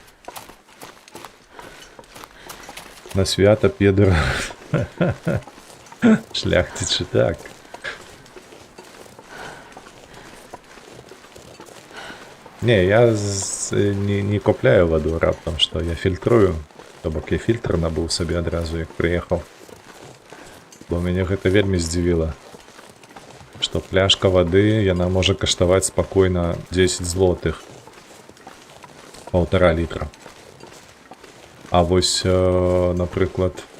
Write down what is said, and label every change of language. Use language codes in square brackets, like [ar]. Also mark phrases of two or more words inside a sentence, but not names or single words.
[be] На свято Педро. Шляхтичи, так. Не, я не купляю воду раптом, [ru] что я фільтрую. [be] То бок я фільтр набыў сабе адразу, як прыехаў. Бо мяне гэта вельмі здзівіла. Што пляшка вады, яна можа каштаваць спакойна 10 злотых. 1,5 літра. А вось, напрыклад...